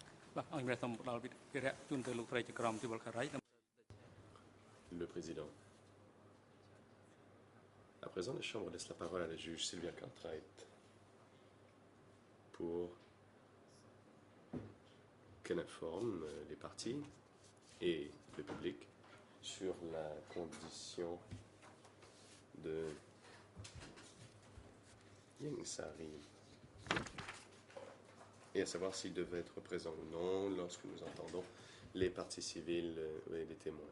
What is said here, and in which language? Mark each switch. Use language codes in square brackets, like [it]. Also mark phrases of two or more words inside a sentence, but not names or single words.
[km] បាទអរគុណសូមផ្ដល់វិរៈជូនទៅលោកស្រីចក្រមទីវលខារ៉ៃ [fr] Le président. À présent, la Chambre laisse la parole à la juge Sylvia Cartwright pour qu'elle informe les partis et le public sur la condition de Ieng Sary et à savoir s'il devait être présent ou non lorsque nous entendons les parties civiles et les témoins.